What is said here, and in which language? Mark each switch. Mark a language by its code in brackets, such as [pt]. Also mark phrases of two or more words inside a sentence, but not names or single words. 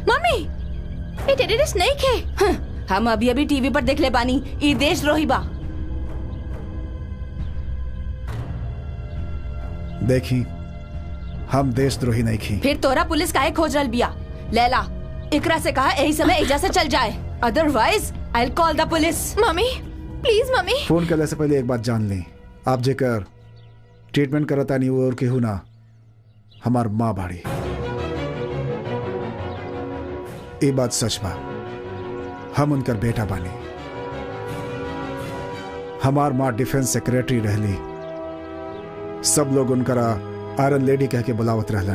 [bho] मम्मी, ये टेररिस्ट नहीं खे। हम अभी अभी टीवी पर देख ले बानी, ई देशद्रोही बा। देखी, हम देशद्रोही नहीं खी। फिर तोरा पुलिस काहे खोज रहल बिया? लैला, इकरा से कहा यही समय एजा से चल जाए, [en] Otherwise I will call the police. [bho] मम्मी, प्लीज मम्मी। फोन करने से पहले एक बात जान ली, आप जेकर ट्रीटमेंट करता नहीं वो और केहू ना, हमार माँ बाड़ी। ये बात सच बा, हम उनकर बेटा बानी। हमार माँ [en] defence secretary [bho] रहली, सब लोग उनकरा [en] Iron Lady [bho] कह के बुलावत रहलन।